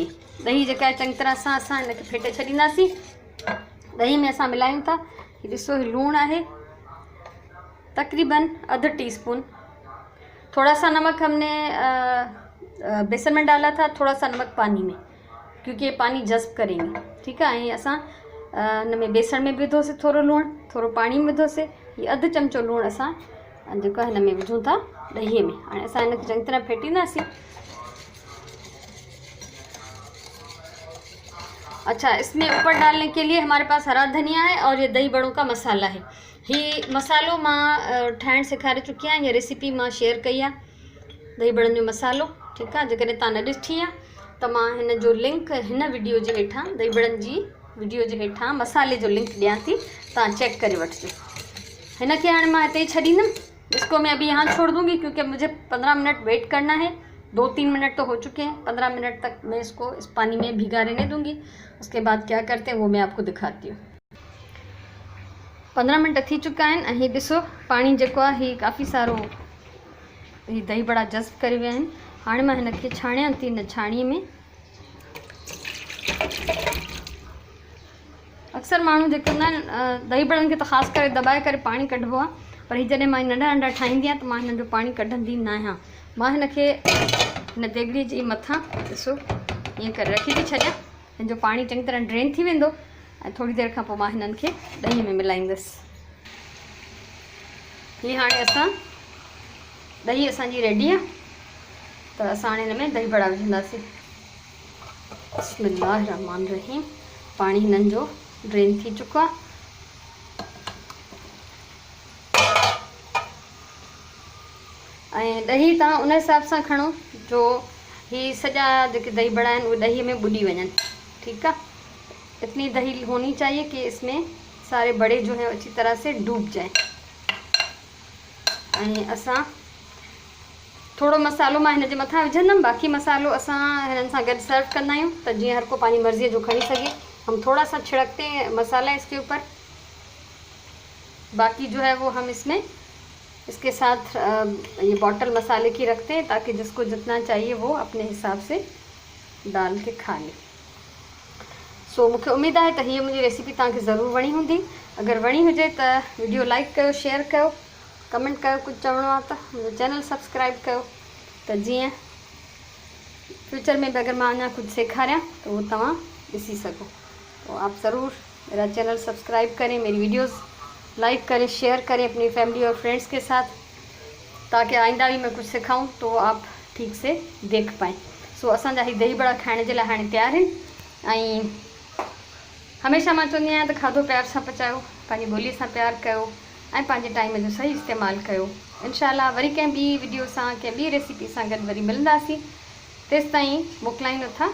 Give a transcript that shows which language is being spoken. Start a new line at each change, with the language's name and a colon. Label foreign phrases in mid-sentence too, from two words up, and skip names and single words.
Sindhi: ॾही जेका आहे चङी तरह सां असां हिनखे फेटे छॾींदासीं। ॾही में असां मिलायूं था, हीउ ॾिसो हीउ लूणु आहे तक़रीबन आधा टीस्पून।
Urdu: تھوڑا سا نمک ہم نے بیسن میں ڈالا تھا، تھوڑا سا نمک پانی میں، کیونکہ یہ پانی جذب کریں گے. ٹھیک ہے,
Sindhi: ऐं असां हिन में बेसण में विधोसीं थोरो लूणु, थोरो पाणी में विधोसीं। हीअ अधु चमचो लूणु असां जेको आहे हिन में विझूं था ॾहीअ में। हाणे असां हिनखे चङी तरह फेटींदासीं।
Urdu: اچھا، اس میں اوپر ڈالنے کے لیے ہمارے پاس ہرا دھنیا ہے اور یہ دہی بڑوں کا مسالا ہے.
Sindhi: ही मसालो मां ठाहिणु सेखारे चुकी आहियां, ये रेसिपी मां शेयर कई आहे दही बड़नि जो मसालो। ठीकु आहे, जेकॾहिं तव्हां न ॾिठी आहे त मां हिन जो लिंक हिन वीडियो जे हेठां, दही बड़नि जी वीडियो जे हेठां मसाले जो लिंक ॾियां थी, तव्हां चेक करे वठिजो। हिनखे हाणे मां हिते ई छॾींदमि।
Urdu: اس کو میں ابھی یہاں چھوڑ دوں گی کیونکہ مجھے 15 منٹ ویٹ کرنا ہے. 2-3 منٹ تو ہو چکے ہیں، 15 منٹ تک میں اس کو اس پانی میں بھگا رہنے دوں گی. اس کے بعد کیا کرتے ہیں وہ میں آپ کو دکھاتی ہوں.
Sindhi: 15 मिनट थी चुका आहिनि ऐं हीउ ॾिसो पाणी जेको आहे हीउ काफ़ी सारो हीउ दही बड़ा जज़्ब करे विया आहिनि। हाणे मां हिनखे छाणियां थी हिन छाणीअ में। अक्सर माण्हू जेके हूंदा आहिनि दही बड़नि खे त ख़ासि करे दॿाए करे पाणी कढिबो आहे, पर हीअ जॾहिं मां नंढा नंढा ठाहींदी आहियां त मां हिन जो पाणी कढंदी न आहियां। मां हिनखे हिन देॻड़ीअ जे मथां ॾिसो ईअं करे रखी थी छॾियां। हिन जो पाणी चङी तरह ड्रेन थी वेंदो ऐं थोरी देरि खां पोइ मां हिननि खे ॾही में मिलाईंदसि। हीअ हाणे ॾही असांजी रेडी आहे, त असां हाणे हिन में दही बड़ा विझंदासीं।
Arabic: بسم الله رحمن رحيم.
Sindhi: पाणी हिननि जो ड्रेन थी चुको आहे। ऐं ॾही तव्हां उन हिसाब सां खणो जो ही सॼा जेके दही बड़ा आहिनि उहे ॾहीअ में ॿुॾी वञनि। ठीकु आहे,
Urdu: اتنی دہی ہونی چاہیے کہ اس میں سارے بڑے جو ہے اچھی طرح سے ڈوب جائے.
Sindhi: ऐं असां थोरो मसालो मां हिन जे मथां विझंदमि, बाक़ी मसालो असां हिननि सां गॾु सर्व कंदा आहियूं त जीअं हर को पंहिंजी मर्ज़ीअ जो खणी सघे।
Urdu: ہم تھوڑا سا چھڑکتے ہیں مسالا اس کے اوپر، باقی جو ہے وہ ہم اس کے ساتھ یہ بوتل مسالے کی رکھتے ہیں تاکہ جس کو جتنا چاہیے وہ اپنے حساب سے ڈال کے کھا لے.
Sindhi: सो मूंखे उम्मीद
Urdu: ہے تو یہ
Sindhi: मुझी रेसिपी तव्हांखे ज़रूर वणी हूंदी। अगर वणी हुजे तो वीडियो लाइक कयो, शेयर कयो, कमेंट कयो, कुछ चवणो आहे तो मुझे चैनल सब्सक्राइब कयो तो जीअं फ्यूचर
Urdu: میں بھی
Sindhi: अगर मां अञा कुछ सेखारियां तो वो तव्हां ॾिसी सको।
Urdu: تو آپ ضرور میرا چینل سبسکرائب کریں، میری ویڈیوز لائک کریں، شیئر کریں اپنی فیملی اور فرینڈز کے ساتھ، تاکہ آئندہ بھی میں کچھ سکھاؤں تو آپ ٹھیک سے دیکھ پائیں.
Sindhi: सो असांजा ही दही बड़ा खाइण जे लाइ हाणे तैयार आहिनि। ऐं हमेशह मां चवंदी आहियां त खाधो प्यार सां पचायो, पंहिंजी ॿोलीअ सां प्यार कयो ऐं पंहिंजे टाइम जो सही इस्तेमालु कयो। इंशाल्लाह वरी कंहिं ॿी वीडियो सां, कंहिं ॿी रेसिपी सां गॾु वरी मिलंदासीं। तेसिताईं मोकिलाईंदो था।